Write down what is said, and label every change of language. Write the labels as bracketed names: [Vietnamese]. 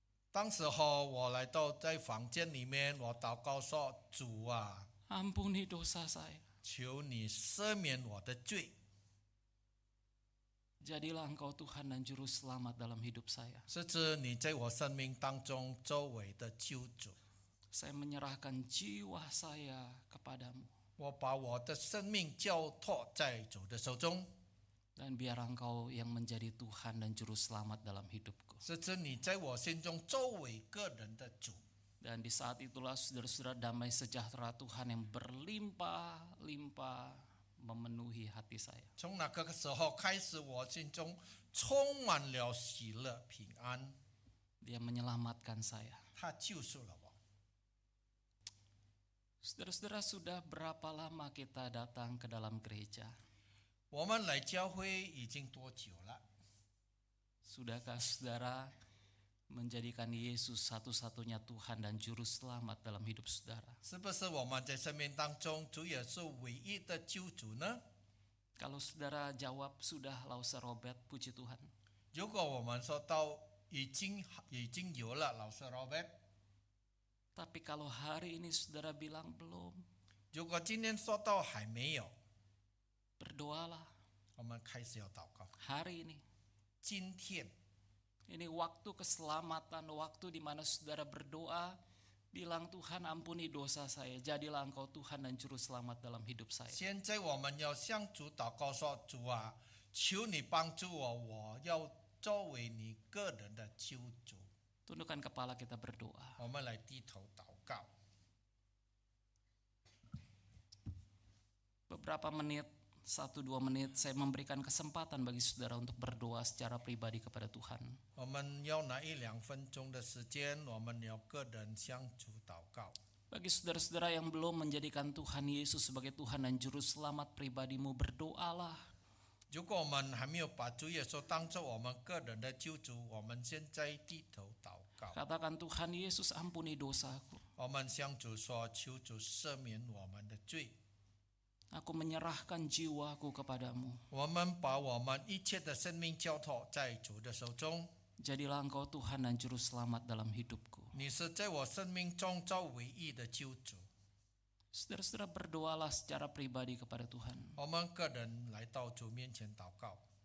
[Chinese] 当时候我来到在房间里面，我祷告说：“主啊， [Indonesian] ampuni dosa saya. [Chinese] 求你赦免我的罪。 [Indonesian] Jadilah Engkau Tuhan dan Juru Selamat dalam hidup saya. [Chinese] 是指你在我生命当中周围的救主。 [Indonesian] Saya menyerahkan jiwa saya kepadamu. [Chinese] 我把我的生命交托在主的手中， [Indonesian] Dan biar Engkau yang menjadi Tuhan dan Juru Selamat dalam hidupku. [Chinese] 是指你在我心中周围个人的主。 [Indonesian] Dan di saat itulah saudara-saudara damai sejahtera Tuhan yang berlimpah-limpah memenuhi hati saya. [Chinese] 从那个时候开始，我心中充满了喜乐平安。 [Indonesian] Dia menyelamatkan saya. [Chinese] 他救赎了我。 [Indonesian] Saudara-saudara, sudah berapa lama kita datang ke dalam gereja? [Chinese] 我们来教会已经多久了？ [Indonesian] Sudahkah saudara menjadikan Yesus satu-satunya Tuhan dan Juru Selamat dalam hidup saudara? [Chinese] 是不是我们在生命当中，主也是唯一的救主呢？ [Indonesian] Kalau saudara jawab sudah, Lausa Robert, puji Tuhan. [Chinese] 如果我们说到已经有了，老师 Robert。 [Indonesian] Tapi kalau hari ini saudara bilang belum, [Chinese] 如果今天说到还没有， [Indonesian] berdoalah [Chinese] 我们开始要祷告。 [Indonesian] hari ini. [Chinese] 今天 [Indonesian] Ini waktu keselamatan, waktu di mana saudara berdoa, bilang Tuhan ampuni dosa saya, jadilah Engkau Tuhan dan Juru Selamat dalam hidup saya. [Chinese] 现在我们要向主祷告说：主啊，求你帮助我，我要作为你个人的救主。 [Indonesian] Tundukkan kepala kita berdoa. [Chinese] 我们来低头祷告。 [Indonesian] Beberapa menit, 1-2 menit, saya memberikan kesempatan bagi saudara untuk berdoa secara pribadi kepada Tuhan. [Chinese] 我们要拿1-2分钟的时间，我们要个人向主祷告。 [Indonesian] Bagi saudara-saudara yang belum menjadikan Tuhan Yesus sebagai Tuhan dan Juru Selamat pribadimu, berdoalah. [Chinese] 如果我们还没有把主耶稣当作我们个人的救主，我们现在低头祷告。 [Indonesian] Katakan, Tuhan Yesus ampuni dosaku. [Chinese] 我们向主说：求主赦免我们的罪。 [Indonesian] Aku menyerahkan jiwaku kepadamu. [Chinese] 我们把我们一切的生命交托在主的手中。 [Indonesian] Jadilah Engkau Tuhan dan Juru Selamat dalam hidupku. [Chinese] 你是在我生命中做唯一的救主。 [Indonesian] Saudara-saudara, berdoalah secara pribadi kepada Tuhan. [Chinese] 我们个人来到主面前祷告。